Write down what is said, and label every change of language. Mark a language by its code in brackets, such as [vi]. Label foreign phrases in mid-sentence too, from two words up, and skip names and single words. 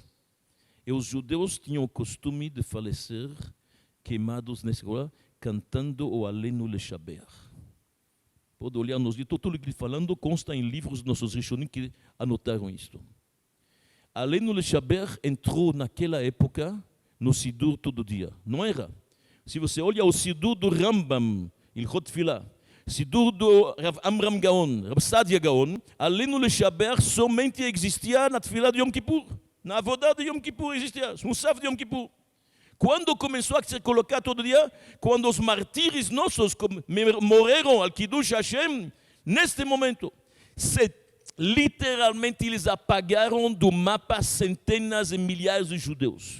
[pt] E os judeus tinham o costume de falecer queimados nesse lugar, cantando o [he] עלינו לשבח. [pt] Pode olhar nos livros, tudo o que ele falando consta em livros dos nossos Rishonim que anotaram isto. [he] עלינו לשבח [pt] entrou naquela época no Sidur todo dia. Não era? Se você olha o Sidur do Rambam, [he] הלכות תפלה, [pt] Sidur do Rav Amram Gaon, Rav Sadia Gaon, [he] עלינו לשבח [pt] somente existia na Tfilah de Yom Kippur. Na Avodá de Yom Kippur existia, no Musaf de Yom Kippur. Quando começou a ser colocado todo dia? Quando os martírios nossos morreram [he] על קידוש השם, [pt] neste momento, literalmente eles apagaram do mapa centenas e milhares de judeus.